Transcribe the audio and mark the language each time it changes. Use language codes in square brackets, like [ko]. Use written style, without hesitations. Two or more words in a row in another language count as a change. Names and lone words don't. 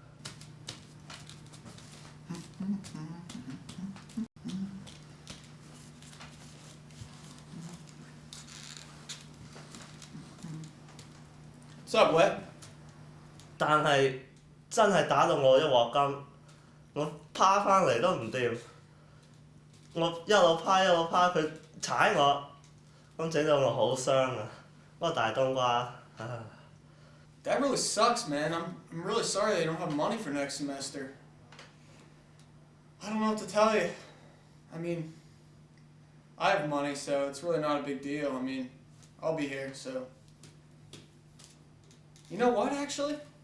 [en] What's up, Wei? [yue] 但係真係打到我一鑊金，我趴翻嚟都唔掂，我一路趴，佢踩我，咁整到我好傷啊！嗰個大冬瓜，唉。 [en] That really sucks, man. I'm really sorry they don't have money for next semester. I don't know what to tell you. I mean, I have money, so it's really not a big deal. I mean, I'll be here, so. You know what, actually?